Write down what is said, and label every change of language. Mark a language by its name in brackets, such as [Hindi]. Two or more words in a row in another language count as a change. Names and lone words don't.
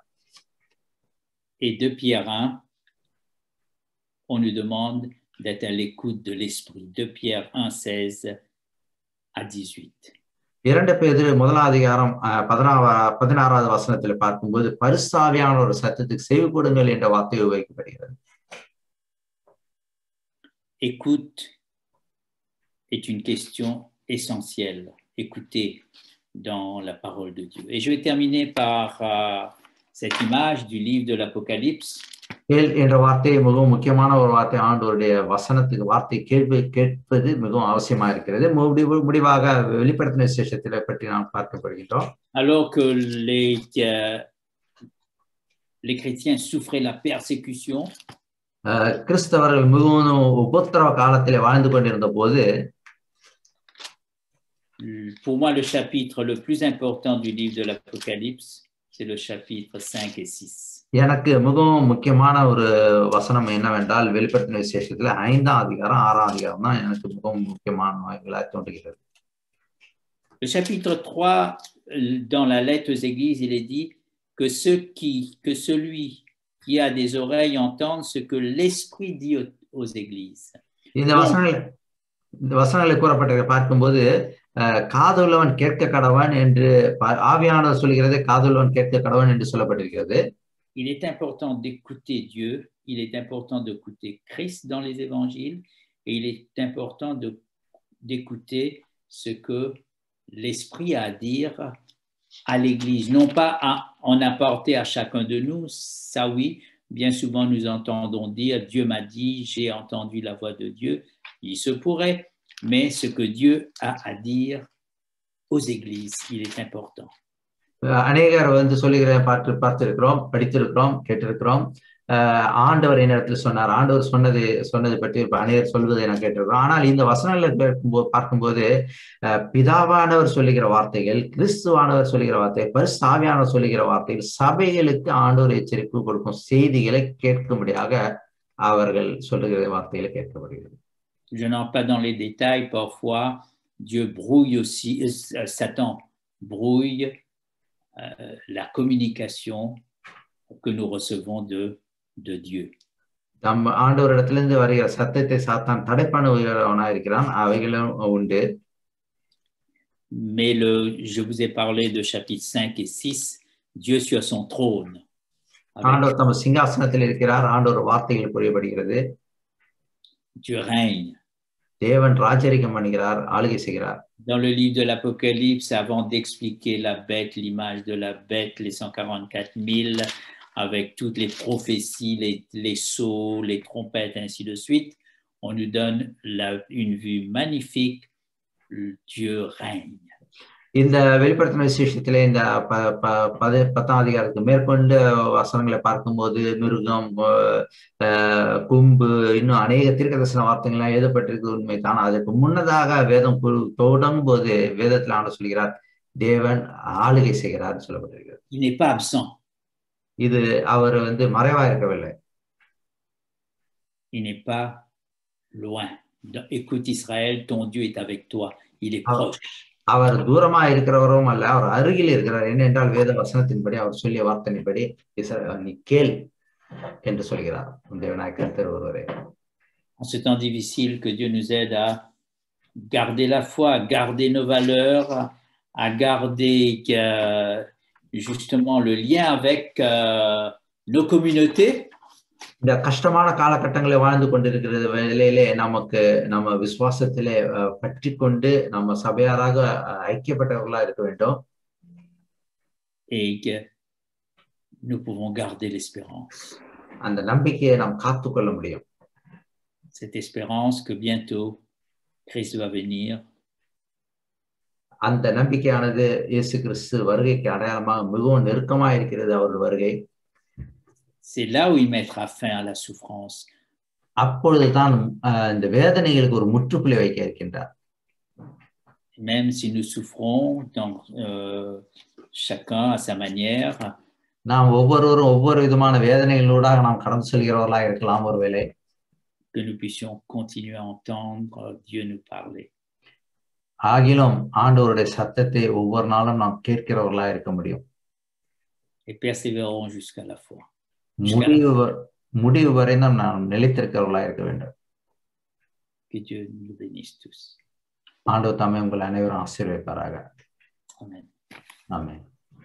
[French] Et de Pierre 1, on nous demande d'être à l'écoute de l'Esprit. De Pierre 1, 16 à 18. [Tamil] 2 பேதுரு 1ஆம் அதிகாரம் 16வது வசனத்தில் பார்க்கும்போது பரிசுத்த ஒரு சத்தத்துக்கு செவி கொடுங்கள் என்ற வார்த்தை உபயோகிக்கப்படுகிறது. [French] Écoute est une question essentielle. Écoutez dans la parole de Dieu. Et je vais terminer par cette image du livre de l'Apocalypse. [Tamil] கேள் என்ற வார்த்தை மிகவும் முக்கியமான ஒரு வார்த்தை. ஆண்டவருடைய வசனத்துக்கு வார்த்தை கேட்பது மிகவும் அவசியமா இருக்கிறது. முடிவாக வெளிப்படுத்தின விசேஷத்தை பற்றி நாம் பார்க்கப்படுகின்றோம். [French] Alors que les chrétiens souffraient la persécution, [Tamil] கிறிஸ்தவர்கள் மிகவும் உபத்திரவ காலத்திலே வாழ்ந்து கொண்டிருந்த போது, [French] pour moi le chapitre le plus important du livre de l'Apocalypse, c'est le chapitre 5 et 6. [Tamil] எனக்கு மிகவும் முக்கியமான ஒரு வசனம் என்னவென்றால் வெளிப்படுத்தின விசேஷத்துல 5ஆம் அதிகாரம் 6ஆம் அதிகாரம் தான் எனக்கு மிகவும் முக்கியமானவைகளாக தோன்றுகிறது. [French] Le chapitre 3, dans la lettre aux églises, il est dit que celui qui a des oreilles entende ce que l'Esprit dit aux églises. [Tamil] இந்த வசனங்களை கூறப்பட்டதை பார்க்கும்போது காதுள்ளவன் கேட்க கடவன் என்று ஆவியானவர் சொல்கிறது, காதுள்ளவன் கேட்க கடவன் என்று சொல்லப்பட்டிருக்கிறது. [French] Il est important d'écouter Dieu, il est important d'écouter Christ dans les évangiles, et il est important d'écouter ce que l'Esprit a à dire à l'Église, non pas à en apporter à chacun de nous. Ça oui, bien souvent nous entendons dire « Dieu m'a dit, j'ai entendu la voix de Dieu ». Il se pourrait, mais ce que Dieu a à dire aux églises, il est important. [Tamil] அநேகர் சொல்லுகிற பார்த்திருக்கிறோம், படித்திருக்கிறோம், கேட்டிருக்கிறோம். ஆண்டவர் என்னிடத்தில் சொன்னார், ஆண்டவர் சொன்னதை பற்றி அநேகர் சொல்வதை நான் கேட்டிருக்கிறோம். ஆனால் இந்த வசனங்களை பார்க்கும்போது பிதாவானவர் சொல்லுகிற வார்த்தைகள், கிறிஸ்துவானவர் சொல்லுகிற வார்த்தை, பரிசுத்த ஆவியானவர் சொல்லுகிற வார்த்தைகள் சபைகளுக்கு ஆண்டவர் எச்சரிப்பு கொடுக்கும் செய்திகளை கேட்கும்படியாக அவர்கள் சொல்லுகிற வார்த்தைகளை கேட்கப்படுகிறது. [French] Je n'entre pas dans les détails, parfois Dieu brouille aussi, Satan brouille la communication que nous recevons de Dieu. [Tamil] நம் ஆண்டவரிடத்திலிருந்து வருகிற சத்தத்தை சாத்தான் தடை பண்ணுகிறவனாக இருக்கிறான், அவைகளும் உண்டு. [French] Mais je vous ai parlé de chapitre 5 et 6, Dieu sur son trône. [Tamil] ஆண்டவர் தம் சிங்காசனத்தில் இருக்கிறார், ஆண்டவர் வார்த்தைகள் புரியப்படுகிறது. [French] Dieu règne. [Tamil] தேவன் ராஜரிகம் பண்ணுகிறார், ஆளுகை செய்கிறார். [French] Dans le livre de l'Apocalypse, avant d'expliquer la bête, l'image de la bête, les 144 000, avec toutes les prophéties, les sceaux, les trompettes, ainsi de suite, on nous donne une vue magnifique. Dieu règne. [Tamil] இந்த வெளிப்படுத்தின விசேஷத்திலே இந்த 10ஆம் அதிகாரத்துக்கு மேற்கொண்டு வசனங்களை பார்க்கும்போது மிருகம், கும்பு, இன்னும் அநேக தீர்க்கதரிசன வார்த்தைகள்லாம் எழுதப்பட்டிருக்கு, உண்மைதான். அதற்கு முன்னதாக வேதம் தொடங்கும் போது வேதத்தில் ஆண்டு சொல்கிறார், தேவன் ஆளுகை செய்கிறார் சொல்லப்பட்டிருக்கிறது. [French] Il n'est pas absent. [Tamil] இது அவர் மறைவா இருக்கவில்லை. [French] Il n'est pas loin. Écoute Israël, ton Dieu est avec toi. Il est proche. [Tamil] அவர் தூரமா இருக்கிறவரும் அல்ல, அவர் அருகில் இருக்கிறார். என்னென்றால் வேத வசனத்தின்படி அவர் சொல்லிய வார்த்தையின்படி நீ கேள் என்று சொல்கிறார் தேவனாய் கர்த்தர் ஒருவரே. [French] En ce temps difficile, que Dieu nous aide à garder la foi, à garder nos valeurs, à garder justement le lien avec nos communautés. [Tamil] இந்த கஷ்டமான காலகட்டங்களை வாழ்ந்து கொண்டிருக்கிறது வேளையிலே நமக்கு நம்ம விசுவாசத்திலே பற்றி கொண்டு நம்ம சபையாராக ஐக்கியப்பட்டவர்களா இருக்க வேண்டும். [French] Et que nous pouvons garder l'espérance. [Tamil] அந்த நம்பிக்கையை நாம் காத்துக்கொள்ள முடியும். [French] Cette espérance que bientôt Christ va venir. [Tamil] அந்த நம்பிக்கையானது இயேசு கிறிஸ்து வருகைக்கு அடையாளமாக மிகவும் நெருக்கமாக இருக்கிறது அவருடைய வருகை. [French] C'est là où il mettra fin à la souffrance. [Tamil] அப்பொழுதுதான் இந்த வேதனைகளுக்கு ஒரு முற்றுப்புள்ளி வைக்க இருக்கின்றார். [French] Même si nous souffrons chacun à sa manière. [Tamil] நாம் ஒவ்வொருவரும் ஒவ்வொரு விதமான வேதனைகளோடாக நாம் கடந்து செல்கிறவர்களாக இருக்கலாம் ஒருவேளை. [French] Que nous puissions continuer à entendre Dieu nous parler. [Tamil] ஆகிலும் ஆண்டவருடைய சத்தத்தை ஒவ்வொரு நாளும் நாம் கேட்கிறவர்களாக இருக்க முடியும். [French] Et persévérons jusqu'à la foi. [Tamil] முடிவு வரை நாம் நிலைத்திருக்கிறவர்களாக இருக்க வேண்டும். [French] Que Dieu nous bénisse tous. [Tamil] ஆண்டவர் தாமே உங்கள் அனைவரும் ஆசீர்வதிப்பாராக. [French] Amen. [Tamil] ஆமென்.